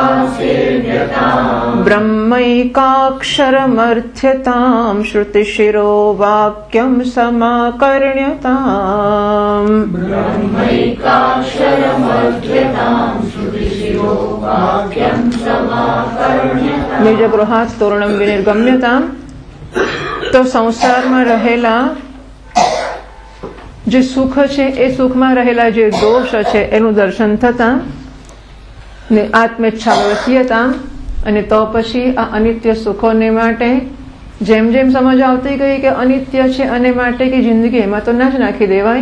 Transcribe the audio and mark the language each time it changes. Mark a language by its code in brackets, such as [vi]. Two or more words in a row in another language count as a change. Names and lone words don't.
[sa] सेव्यताम्। ब्रह्मैकाक्षरमर्थ्यतां श्रुतिशिरो वाक्यं समाकर्ण्यताम्। ब्रह्मैकाक्षरमर्थ्यतां श्रुतिशिरो वाक्यं समाकर्ण्यताम्। નિજગૃહાત તોરણમ વિનિર્ગમ્યતામ। [gu] તો સંસારમાં રહેલા જે સુખ છે એ સુખમાં રહેલા જે દોષ છે એનું દર્શન થતા ને આત્મેચ્છાવસીયતા અને તો પછી આ અનિત્ય સુખોને માટે જેમ જેમ સમજ આવતી ગઈ કે અનિત્ય છે અને માટે કે જિંદગી એમાં તો ના જ નાખી દેવાય।